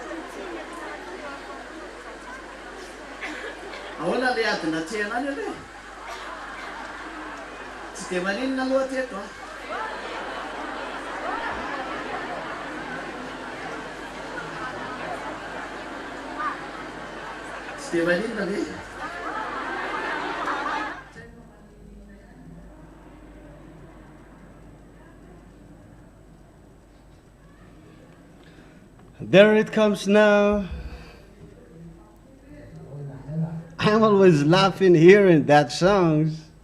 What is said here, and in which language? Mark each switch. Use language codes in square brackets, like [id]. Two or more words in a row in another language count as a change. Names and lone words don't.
[mg] Ahoana le adina tiana any aloha? Tsy dia maninona aloha teto a. Tsy dia maninona ve? [en] There it comes now. I'm always laughing hearing that song.